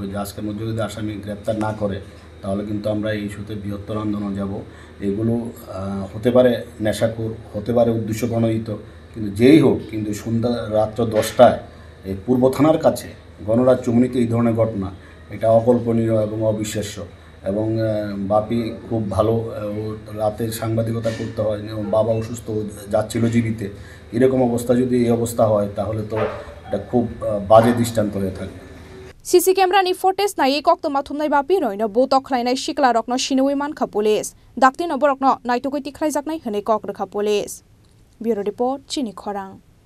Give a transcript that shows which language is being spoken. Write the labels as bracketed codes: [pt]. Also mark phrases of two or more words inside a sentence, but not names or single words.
[bn] যে আজকের মধ্যে যদি আসামি গ্রেপ্তার না করে তাহলে কিন্তু আমরা এই ইস্যুতে বৃহত্তর আন্দোলন যাব এগুলো হতে পারে নেশাখোর হতে পারে উদ্দেশ্য প্রণোদিত কিন্তু যেই হোক কিন্তু সন্ধ্যা রাত্র 10টায় এই পূর্ব থানার কাছে গণরাজ চুমনিতে এই ধরনের ঘটনা এটা অকল্পনীয় এবং অবিশ্বাস্য এবং বাপি খুব ভালো রাতে সাংবাদিকতা করতে হয় বাবা অসুস্থ যাচ্ছিল জীবিতে এরকম অবস্থা যদি এই অবস্থা হয় তাহলে তো এটা খুব বাজে দৃষ্টান্ত হয়ে থাকবে [en] CC camera [trp] ni footage nai koktoma thumnai bapi roino botok khlainai shikla rokno sinui mankha police dakti no borokno naitokoi tikhlai jaknai hene kok rakha [en] police bureau report [trp] chini khorang